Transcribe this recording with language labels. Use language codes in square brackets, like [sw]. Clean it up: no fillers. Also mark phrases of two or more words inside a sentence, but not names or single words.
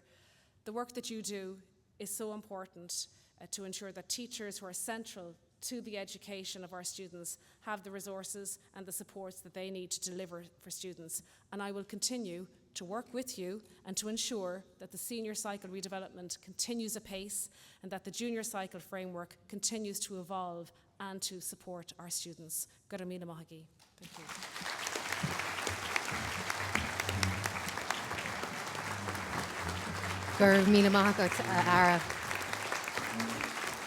[en] The work that you do is so important to ensure that teachers who are central to the education of our students have the resources and the supports that they need to deliver for students. And I will continue to work with you and to ensure that the senior cycle redevelopment continues apace and that the junior cycle framework continues to evolve and to support our students. [ga] Gura míle maith againn. [en] Thank you. [ga] Gur míle maith agat, Ara.